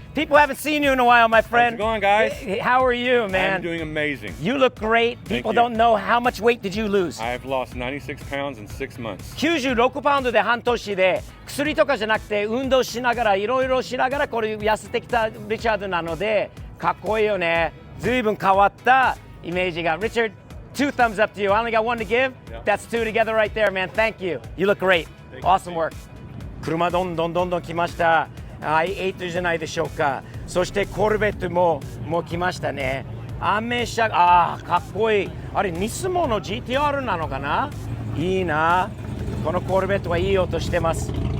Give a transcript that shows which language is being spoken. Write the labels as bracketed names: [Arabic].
[English] People haven't seen you in a while, my friend. How's it going, guys? How are you, man? I'm doing amazing. You look great. People don't know how much weight did you lose? I've lost 96 pounds in 6 months. [Japanese] 96パウンドで半年で、薬とかじゃなくて運動しながらいろいろしながらこれ痩せてきたリチャードなのでかっこいいよね。ずいぶん変わったイメージが。 [English] Richard, 2 thumbs up to you. I only got 1 to give. That's 2 together right there, man. Thank you. You look great. Awesome work. [Japanese] 車どんどん来ました。 i8 じゃないでしょうか。そしてコルベットもう来ましたね。アメ車、かっこいい。あれニスモの GTR なのかな。いいな。このコルベットはいい音してます。